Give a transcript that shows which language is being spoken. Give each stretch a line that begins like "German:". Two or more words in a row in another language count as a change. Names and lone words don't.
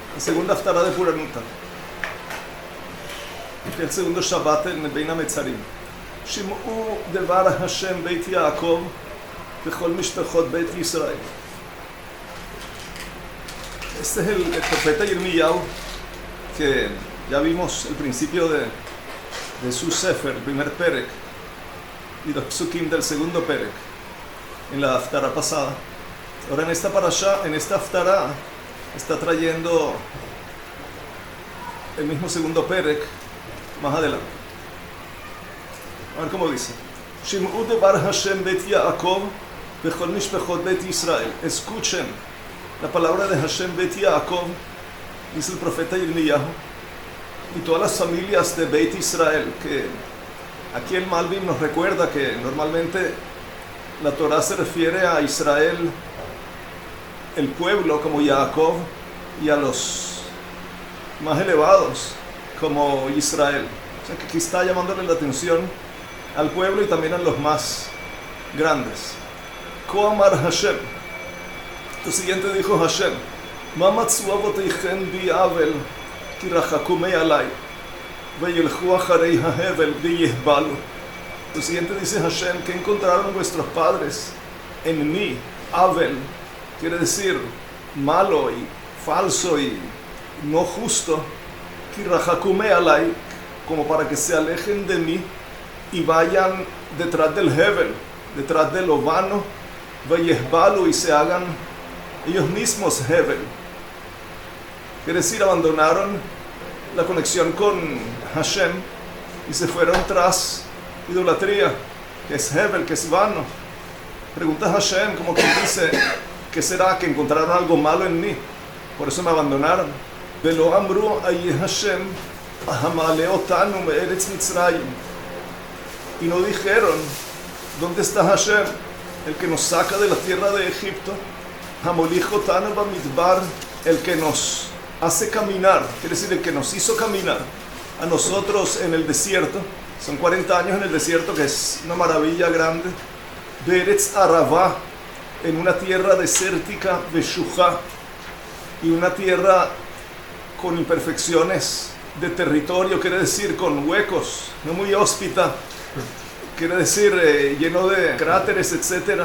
Spanish: segunda haftará de Puranutá, el segundo Shabbat en Bein HaMetzarim.
Hebrew: שמעו דבר השם בית יעקב וכל משפחות בית ישראל.
Spanish: Este es el profeta Yirmiyahu, que ya vimos el principio de su Sefer, el primer Perek, y los Psukim del segundo Perek, en la Haftará pasada. Ahora en esta parashá, en esta Haftará, está trayendo el mismo segundo Perek más adelante. A ver cómo dice.
Hebrew: שמעו דבר השם בית יעקב וכל משפחות בית ישראל.
Spanish: Escuchen la palabra de Hashem Beit Yaakov, dice el profeta Yirmiyahu, y todas las familias de Beit Israel, que aquí el Malbim nos recuerda que normalmente la Torah se refiere a Israel, el pueblo, como Jacob, y a los más elevados como Israel. O sea que aquí está llamándole la atención al pueblo y también a los más grandes.
Hebrew: כה אמר השם.
Spanish: Lo siguiente dijo Hashem:
Hebrew: מה מצאו אבותיכם בי עול כי רחקו מעלי וילכו אחרי ההבל ויהבלו.
Spanish: Lo siguiente dice Hashem: que encontraron vuestros padres en mí. Avel quiere decir malo y falso y no justo.
Hebrew: כי רחקו מעלי,
Spanish: como para que se alejen de mí y vayan detrás del hevel, detrás de lo vano, veyehbalu, y se hagan ellos mismos hevel. Quiere decir, abandonaron la conexión con Hashem y se fueron tras idolatría, que es hevel, que es vano. Pregunta a Hashem, como que dice: ¿qué será? Que encontraron algo malo en mí, por eso me abandonaron.
Hebrew: ולא אמרו איה השם המעלה אתנו מארץ מצרים.
Spanish: Y no dijeron: ¿dónde está Hashem, el que nos saca de la tierra de Egipto?
Hebrew: המוליך אתנו במדבר,
Spanish: el que nos hace caminar, quiere decir, el que nos hizo caminar a nosotros en el desierto. Son 40 años en el desierto, que es una maravilla grande.
Hebrew: בארץ ערבה,
Spanish: en una tierra desértica, Veshuja, y una tierra con imperfecciones de territorio, quiere decir con huecos, no muy hóspita, quiere decir lleno de cráteres, etc.